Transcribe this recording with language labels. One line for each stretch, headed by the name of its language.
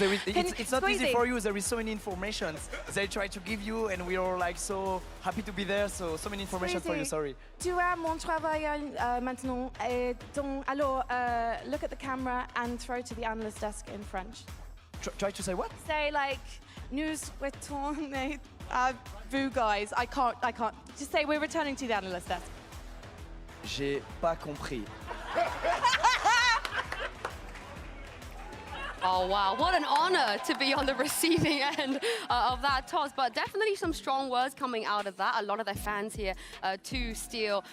English: help you. desk. It's not easy for you. There is so many information they try to give you, and we are like so happy to be there. So many information for you. Sorry.
French: Tu as mon travail maintenant. Donc, alors,
English: look at the camera and throw to the analyst desk in French. Try to say what? Say like,
French: nous retournons à vous
English: guys. I can't. Just say we're returning to the analyst desk.
French: J'ai pas compris.
English: Oh, wow. What an honor to be on the receiving end of that toss. But definitely some strong words coming out of that. A lot of their fans here to steal.